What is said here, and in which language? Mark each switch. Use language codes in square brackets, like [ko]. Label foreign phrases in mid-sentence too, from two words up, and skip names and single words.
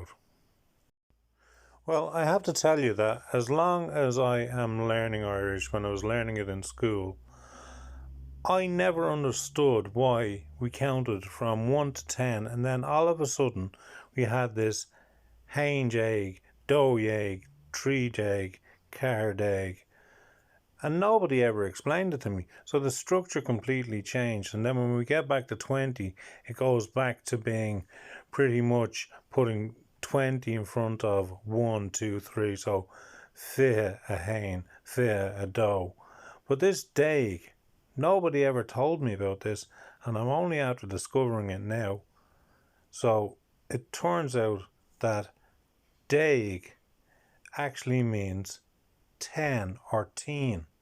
[en] Well, I have to tell you that as long as I am learning Irish, when I was learning it in school, I never understood why we counted from 1 to 10, and then all of a sudden we had this [ga] hain jaig, doe jaig, tree jaig, car daig, [en] and nobody ever explained it to me. So the structure completely changed, and then when we get back to 20, it goes back to being pretty much putting 20 in front of 1, 2, 3. [ga] So fiche a hain, fiche a doe. [en] But this daig, nobody ever told me about this, and I'm only after discovering it now. So it turns out that daig actually means 10 or teen.